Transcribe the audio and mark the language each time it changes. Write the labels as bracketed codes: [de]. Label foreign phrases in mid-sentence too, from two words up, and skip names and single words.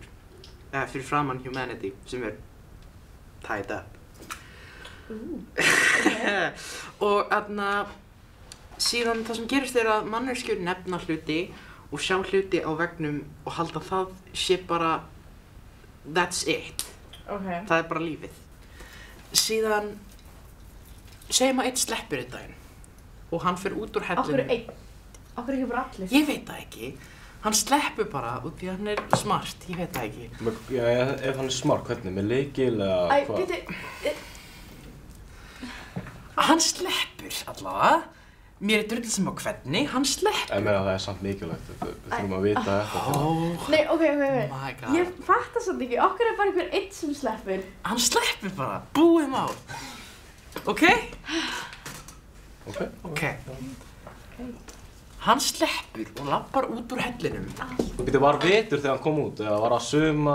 [is] Eða fyrir framan humanity sem er [en] tied up. [is] Okay. Og síðan það sem gerist er að manneskjur nefna hluti og sjá hluti á veggnum og halda það sé bara [en] that's it. [is] Okay. Það er bara lífið. Síðan segjum að einn sleppur einn daginn og hann fer út úr hellinu. Akkur einn? Akkur ekki bara allir? Ég veit það ekki. Hann sleppur bara út því að hann er smart, ég veit það ekki. Já, ef hann er smart, hvernig? Með lykil eða hvað? Hann sleppur allavega. Mér er drullið sem á hvernig, hann sleppur. Ég meina það er samt mikilvægt, við þurfum að vita þetta. Nei, ok. [en] Oh my god. [is] Ég fattar samt ekki, okkur er bara einhver einn sem sleppur. Hann sleppur bara, búið mál. Ok? Ok. Hann sleppur og labbar út úr hellinum. Býttu, var vetur þegar hann kom út, eða var það sumar?